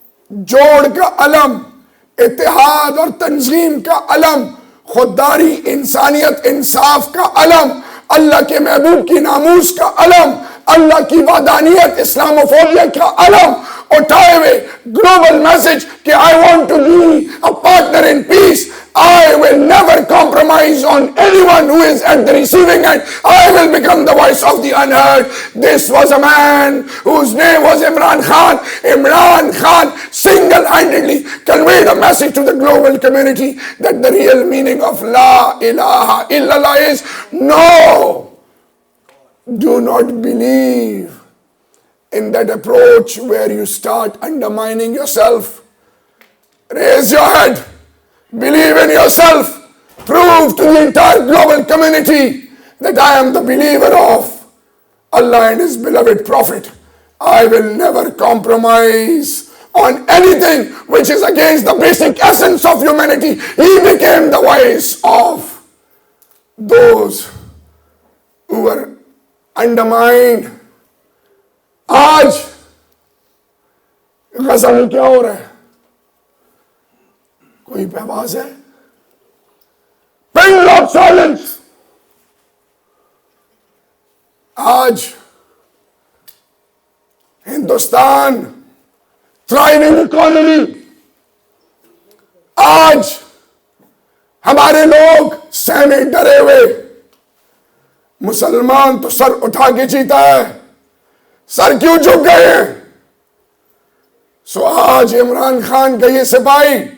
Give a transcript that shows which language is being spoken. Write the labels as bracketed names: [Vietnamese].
[Urdu] جوڑ کا علم، اتحاد اور تنظیم کا علم، خودداری، انسانیت، انصاف کا علم، اللہ کے محبوب کی ناموس کا علم، اللہ کی وحدانیت، اسلاموفوبیا کا علم اٹھائے ہوئے گلوبل میسج کہ [English] I want to be a partner in peace. I will never compromise on anyone who is at the receiving end. I will become the voice of the unheard. This was a man whose name was Imran Khan. Imran Khan single-handedly conveyed a message to the global community that the real meaning of La ilaha illallah is no. Do not believe in that approach where you start undermining yourself. Raise your head. Believe in yourself. Prove to the entire global community that I am the believer of Allah and His beloved Prophet. I will never compromise on anything which is against the basic essence of humanity. He became the voice of those who were undermined. [Urdu] آج غزہ میں کیا ہو رہا ہے؟ کوئی پہواز ہے؟ پن of silence. آج Hindustan thriving economy, آج ہمارے لوگ سہمے ڈرے ہوئے، مسلمان تو سر اٹھا کے جیتا ہے، سر کیوں جھک گئے ہیں؟ سو آج عمران خان کا یہ سپاہی